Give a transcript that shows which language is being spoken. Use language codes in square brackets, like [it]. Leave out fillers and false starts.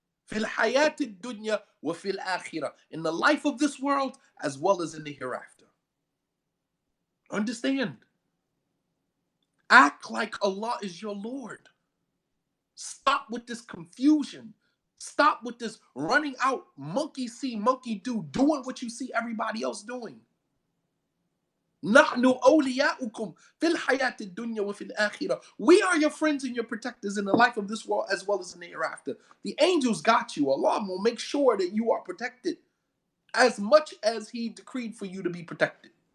[ar] فِي الْحَيَاةِ الدُّنْيَا وَفِي الْآخِرَةِ, [en] in the life of this world as well as in the hereafter. Understand. Act like Allah is your Lord. Stop with this confusion. Stop with this running out, monkey see, monkey do, doing what you see everybody else doing. [ar] نحن أولياؤكم في الحياة الدنيا وفي الآخرة. [en] We are your friends and your protectors in the life of this world as well as in the hereafter. The angels got you. Allah will make sure that you are protected as much as He decreed for you to be protected.